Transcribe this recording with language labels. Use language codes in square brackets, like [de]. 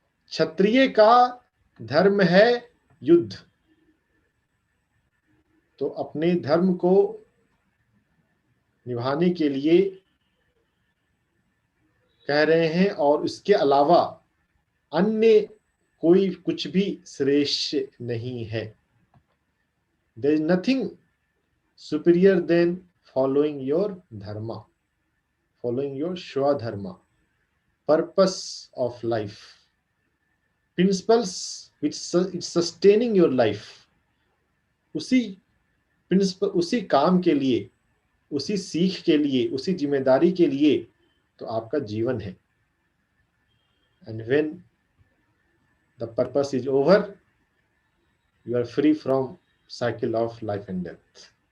[hi] क्षत्रिय का धर्म है युद्ध, तो अपने धर्म को निभाने के लिए कह रहे हैं, और इसके अलावा अन्य कोई कुछ भी श्रेष्ठ नहीं है। [en] There is nothing superior than following your dharma, following your Shwadharma, purpose of life, principles which it's sustaining your life. [hi] उसी प्रिंसिपल, उसी काम के लिए, उसी सीख के लिए, उसी जिम्मेदारी के लिए तो आपका जीवन है। [en] And when the purpose is over, you are free from cycle of life and death.